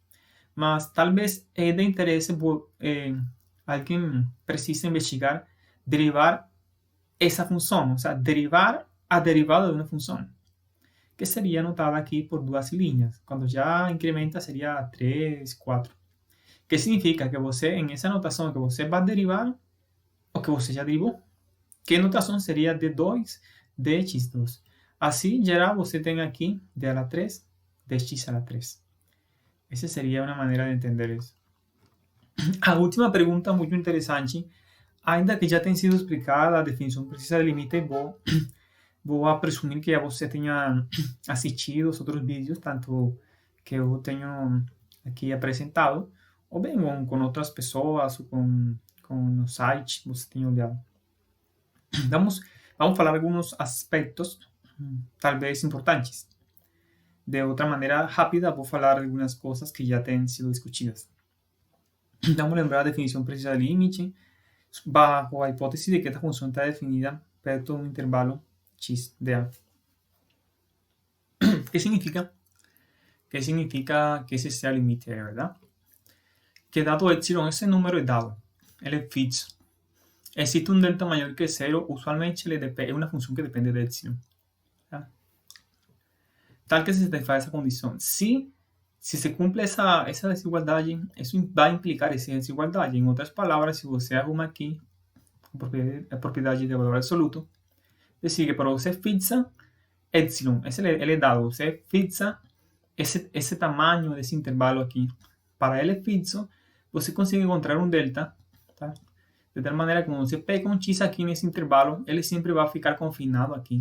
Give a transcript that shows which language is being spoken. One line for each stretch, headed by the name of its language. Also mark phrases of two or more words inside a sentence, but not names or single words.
Portuguese: Mas talvez é de interesse alguém precisa investigar derivar essa função, ou seja, derivar a derivada de uma função, que seria anotada aqui por duas linhas. Quando já incrementa, seria 3, 4. Que significa que você, em essa notação que você vai derivar, o que você já derivou, que notação seria d2 de x2. Assim, geral, você tem aqui d
Spanish: a la
Portuguese: 3, dx
Spanish: a la
Portuguese: 3. Essa seria uma maneira de entender isso. A última pergunta, muito interessante, ainda que já tenha sido explicada a definição precisa de limite, vou presumir que já você tenha assistido os outros vídeos, tanto que eu tenho aqui apresentado, ou bem com outras pessoas, ou com no site, você tenha olhado. Vamos falar alguns aspectos, talvez importantes. De outra maneira rápida, vou falar algumas coisas que já têm sido discutidas. Vamos lembrar a definição precisa de limite, bajo a hipótese de que esta função está definida perto de um intervalo x de a.
Spanish: ¿Qué significa? ¿Qué significa que ese sea el límite, verdad? Que dado epsilon, ese número es dado, él es fixo. Existe un delta mayor que 0, usualmente es una función que depende de epsilon. ¿Verdad? Tal que se satisface esa condición. Si se cumple esa desigualdade, eso va a implicar esa desigualdade. En otras palabras, si
Portuguese: você arruma aquí a propriedade de valor absoluto,
Spanish: es decir,
Portuguese: que para você fixa epsilon, ele é dado, você fixa esse tamanho desse intervalo aqui. Para ele fixo, você consegue encontrar um delta, tá? De tal maneira que quando você pega um x aqui nesse intervalo, ele sempre vai ficar confinado aqui.